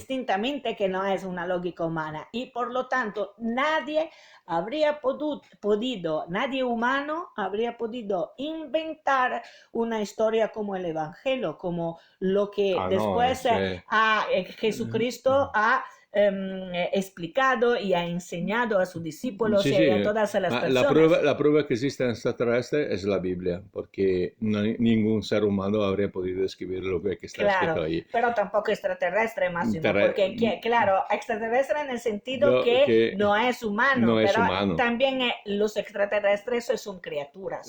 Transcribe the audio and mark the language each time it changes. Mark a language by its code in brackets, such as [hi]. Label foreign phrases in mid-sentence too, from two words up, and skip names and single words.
[es] distintamente que no es una lógica humana y por lo tanto nadie nadie humano habría podido inventar una historia como el Evangelio, como lo que Ah, no, después Jesucristo ha explicado y ha enseñado a sus discípulos [it] sì, [es] y a [it] sì, [es] todas las [it] ma [es] personas. la prueba [it] che esiste [es] un extraterrestre es la Biblia, porque ningún ser humano habría podido escribir lo que está escrito Claro, ahí. pero tampoco extraterrestre, Máximo, Terre- porque, claro, extraterrestre en el sentido que que no es humano, no es pero humano. también los extraterrestres son criaturas.